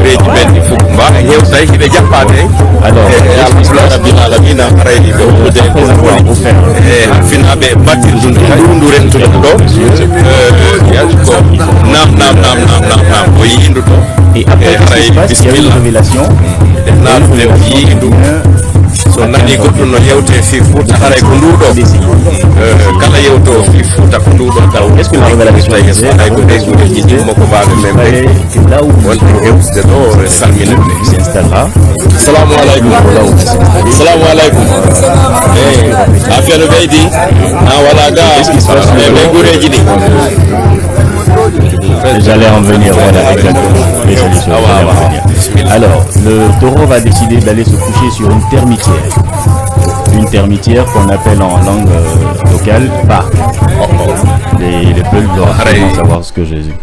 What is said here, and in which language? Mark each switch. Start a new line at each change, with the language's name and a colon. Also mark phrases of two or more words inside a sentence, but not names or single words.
French: Et après, il y a une révélation.
Fula: So nani goɗɗo no yewte fi fuuta haray ko nduɗo kala yewto fi fuuta ko nduɗo taw
French: est ce que
Fula: la yeso hay ko ɓe guure jiɗɗimo ko baɓe men ɓe wonɓe hewtude ɗo salminande s'installera.
Arabic: السلام عليكم. السلام عليكم.
Fula: Affaire ɓeydi wala ga ɓe guureji ɗi.
French: J'allais en venir, voilà, exactement. Les solutions. Alors, le taureau va décider d'aller se coucher sur une termitière. Une termitière qu'on appelle en langue locale ba. Les peuples doivent savoir ce que je dis.